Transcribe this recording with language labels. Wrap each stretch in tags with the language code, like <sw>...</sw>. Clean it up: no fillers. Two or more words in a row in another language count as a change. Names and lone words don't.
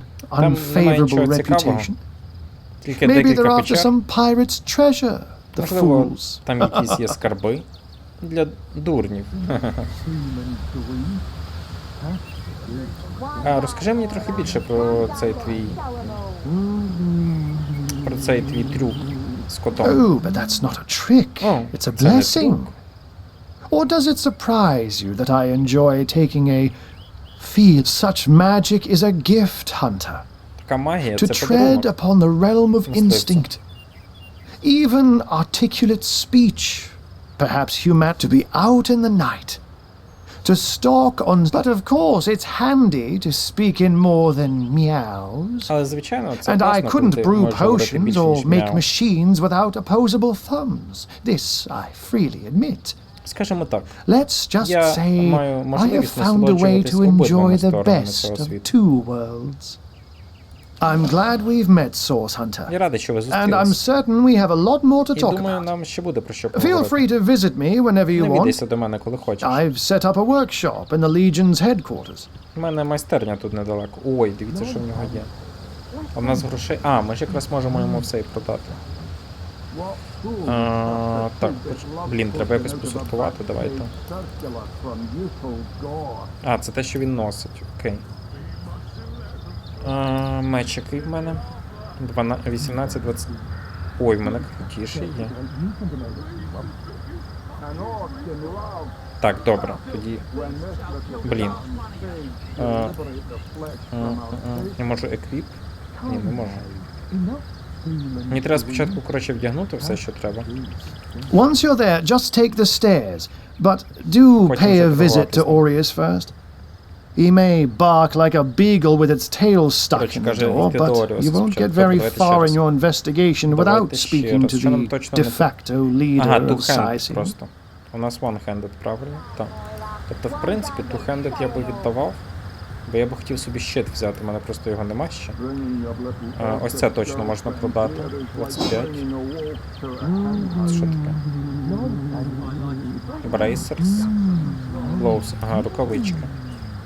<uk>Там немає</uk> <en>unfavorable</en> <uk>нічого цікавого.</uk> <en>reputation.</en> <uk>Тільки</uk> <en>Maybe they're</en> <uk>декілька</uk> <en>after</en> <uk>печер.</uk> <en>some pirate's treasure. The</en> <uk>Можливо,</uk> <en>fools.</en> <uk>там якісь є скарби для дурнів. Розкажи мені трохи більше про цей твій трюк з котом.</uk> <en>Oh, but that's not a trick. Oh, It's a</en> <uk>це не</uk> <en>blessing.</en> <uk>трюк.</uk> <en>Or does it surprise you that I enjoy taking a field? Such magic is a gift, hunter.</en> <uk>Така магія</uk> <en>To</en> <uk>це</uk> <en>tread</en> <uk>подарунок.</uk> <en>upon the realm of</en> <uk>Мисливця.</uk> <en>instinct. Even articulate speech. Perhaps human to be out in the night. To stalk on... But of course, it's handy to speak in more than meows.</en> <uk>Але, звичайно, це</uk> <en>And I</en> <uk>класно, коли</uk> <en>couldn't</en> <uk>ти</uk> <en>brew</en> <uk>можеш говорити</uk> <en>potions</en> <uk>більше,</uk> <en>or</en> <uk>ніж</uk> <en>make</en> <uk>мяу.</uk> <en>machines without opposable thumbs. This I freely admit.</en> <uk>Скажімо так,</uk> <en>Let's just</en> <uk>Я</uk> <en>say</en> <uk>маю</uk> <en>I have</en> <uk>можливість</uk> <en>found a way</en> <uk>насолоджуватись</uk> <en>to enjoy</en> <uk>обидвома</uk> <en>the</en> <uk>сторонами</uk> <en>best</en> <uk>цього</uk> <en>of</en> <uk>світу.</uk> <en>two worlds. I'm glad we've met, Source Hunter.</en> <uk>Я радий, що ви</uk> <en>And I'm</en> <uk>зустрілися.</uk> <en>certain we have a lot more to</en> <uk>І</uk> <en>talk</en> <uk>думаю,</uk> <en>about.</en> <uk>нам ще буде про що</uk> <en>Feel</en> <uk>поговорити.</uk> <en>free to visit me whenever you want.</en> <uk>Навідайся до мене, коли хочеш.</uk> <en>I've set up a workshop in the Legion's headquarters.</en> <uk>У мене майстерня тут недалеко. Ой, дивіться, що в нього є. А в нас грошей... ми ж якраз можемо йому все і продати. Так, блін, треба якось посортувати, давайте. Це те, що він носить, окей. Меч який в мене? 18, 20... Ой, в мене крутіший є. Так, добре, тоді... Блін. Я можу еквіп? Ні, не можу. Мені треба спочатку, коротше, вдягнути все, що треба.</uk> <en>Once you're there, just take the stairs. But do</en> <uk>Потім</uk> <en>pay a</en> <uk>вже</uk> <en>visit to Aureus first. He may bark like a beagle with its tail stuck</en> <uk>Коротше,</uk> <en>in the</en> <uk>каже,</uk> <en>door,</en> <uk>йти до</uk> <en>but</en> <uk>Оріуса</uk> <en>you won't</en> <uk>спочатку.</uk> <en>get very</en> <uk>Давайте ще</uk> <en>far</en> <uk>раз.</uk> <en>in your investigation without</en> <uk>Давайте ще</uk> <en>speaking</en> <uk>раз.</uk> <en>to</en> <uk>Що нам</uk> <en>the</en> <uk>точно</uk> <en>de</en> <uk>не</uk> <en>facto leader</en> <uk>Ага,</uk> <en>of</en> <uk>two-handed</uk> <en>Saisi.</en> <uk>просто. У нас one-handed, правильно? Так. Тобто, в принципі, two-handed я би віддавав, бо я би хотів собі щит взяти, у мене просто його нема ще. Ось це точно можна продати. 25. Це що таке?</uk> <en>Bracers. Gloves.</en> <uk>Ага, рукавички.</uk>